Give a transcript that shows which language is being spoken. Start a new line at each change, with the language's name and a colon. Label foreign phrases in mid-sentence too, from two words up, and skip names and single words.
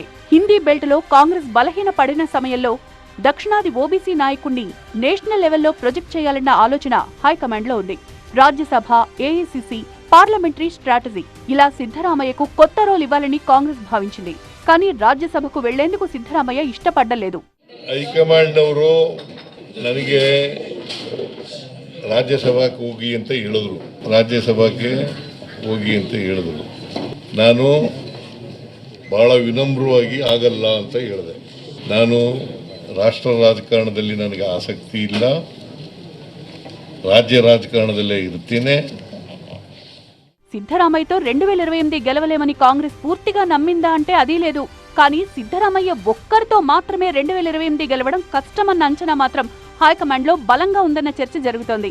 English: Hindi belt
Telugu: లో కాంగ్రెస్ బలహీన పడిన సమయంలో దక్షిణాది ఓబీసీ నాయకుణ్ణి నేషనల్ లెవెల్లో ప్రొజెక్ట్ చేయాలన్న ఆలోచన హైకమాండ్ లో ఉంది. రాజ్యసభ, ఏఐసీసీ,
English: parliamentary strategy
Telugu: ఇలా సిద్ధరామయ్యకు కొత్త రోల్ ఇవ్వాలని కాంగ్రెస్ భావించింది. కానీ రాజ్యసభకు వెళ్లేందుకు సిద్ధరామయ్య ఇష్టపడ్డలేదు.
Kannada: ಹೈಕಮಾಂಡ್ ಅವರು ನನಗೆ ರಾಜ್ಯಸಭಾಕ್ಕೆ ಹೋಗಿ ಅಂತ ಹೇಳಿದ್ರು. ರಾಜ್ಯಸಭಾಕ್ಕೆ ಹೋಗಿ ಅಂತ ಹೇಳಿದ್ರು. ನಾನು ಬಹಳ ವಿನಮ್ರವಾಗಿ ಆಗಲ್ಲ ಅಂತ ಹೇಳಿದೆ. ನಾನು ರಾಷ್ಟ್ರ ರಾಜಕಾರಣದಲ್ಲಿ ನನಗೆ ಆಸಕ್ತಿ ಇಲ್ಲ, ರಾಜ್ಯ ರಾಜಕಾರಣದಲ್ಲೇ ಇರ್ತೀನೆ.
Telugu: సిద్ధరామయ్యతో 2028 గెలవలేమని కాంగ్రెస్ పూర్తిగా నమ్మిందా అంటే అదీ లేదు. కానీ సిద్ధరామయ్య ఒక్కరితో మాత్రమే 2028 గెలవడం కష్టమన్న అంచనా మాత్రం హైకమాండ్ లో బలంగా ఉందన్న చర్చ జరుగుతోంది.